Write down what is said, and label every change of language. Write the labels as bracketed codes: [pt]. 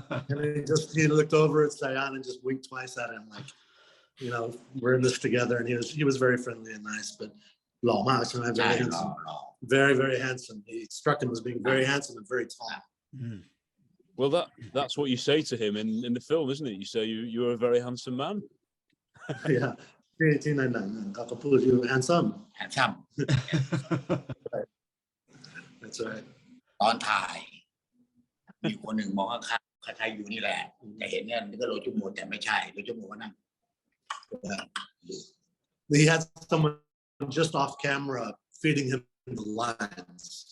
[en] And he looked over at Sayun and just winked twice at him, like, we're in this together. And he was very friendly and nice, but Law Ma, very handsome, very, very handsome. He struck him as being very handsome and very tall. Well, that's what you say to him in the film, isn't it? You say you're a very handsome man. Yeah. [th] ที่ในหนังเขาก็พูดอยู่ handsome. [en] แฮนซัม That's right. [th] ตอนถ่ายมีคนหนึ่งมองข้างๆใครๆอยู่นี่แหละแต่เห็นเนี่ยนี่ก็โรจุโมแต่ไม่ใช่โรจุโมก็นั่ง [en] He had someone just off camera feeding him the lines.